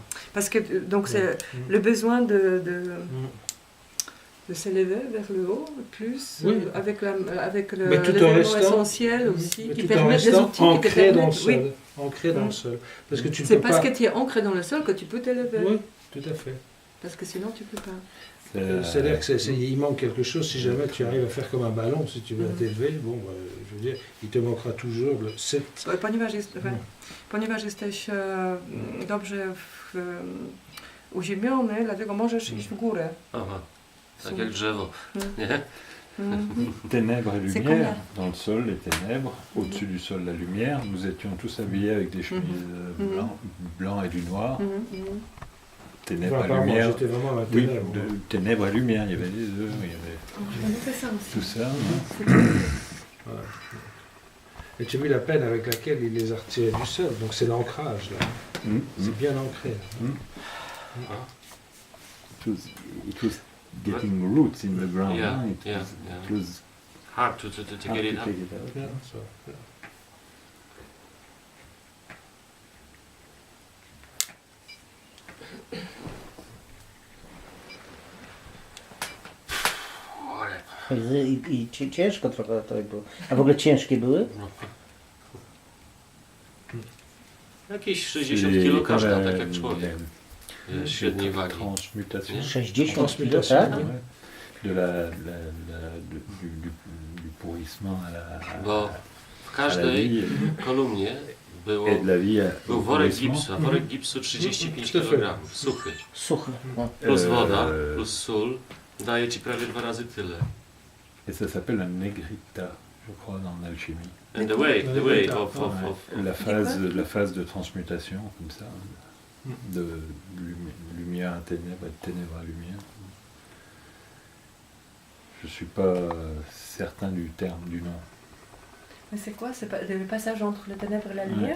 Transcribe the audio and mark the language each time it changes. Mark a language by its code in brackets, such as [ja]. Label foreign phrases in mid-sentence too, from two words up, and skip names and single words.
[fr] Parce que donc c'est le besoin de s'élever vers le haut, plus avec l'élément essentiel aussi, qui permet des outils ancrés dans le sol. Ancré dans le sol. Parce que c'est parce que tu es ancré dans le sol que tu peux t'élever. Oui, tout à fait. Parce que sinon tu peux pas. C'est-à-dire qu'il manque quelque chose si jamais tu arrives à faire comme un ballon, si tu veux t'élever, bon, je veux dire, il te manquera toujours le 7. [pl] Ponieważ jesteś dobrze uziemiony, dlatego możesz iść w górę. Aha, tak jak drzewo, nie? [fr] Ténèbres et lumière, dans le sol les ténèbres, au-dessus du sol la lumière. Nous étions tous habillés avec des chemises blancs et du noir. Ténèbres et lumière. J'étais vraiment à la oui, ténèbre. Ténèbres et lumière, il y avait les deux, il y avait tout ça. Voilà. Et tu as vu la peine avec laquelle il les a retirés du sol, donc c'est l'ancrage là. C'est bien ancré. [en] It was getting roots in the ground. It was hard to get it out. [pl] I ciężko trochę to było. A w ogóle ciężkie były? Jakieś 60 kg każda, tak jak człowiek. Średniej wagi. 60 kg, tak? [fr] du pourrissement à la, [pl] Bo w [fr] à la [pl] każdej [fr] vie [pl] kolumnie [fr] et de la vie [pl] był [fr] au [pl] worek [fr] pourrissement. [pl] gipsu, a worek gipsu 35 [fr] Tout à fait. [pl] kg, suchy. Suchy. No. Plus woda, plus sól, daje ci prawie 2 razy tyle. [fr] Et ça s'appelle un negrita, je crois, dans l'alchimie. [en] And the way of [fr] Ouais, la phase de transmutation, comme ça, de lumière à ténèbres et de ténèbres à lumière. Je ne suis pas certain du terme, du nom. Mais c'est quoi? C'est le passage entre les ténèbres et la lumière?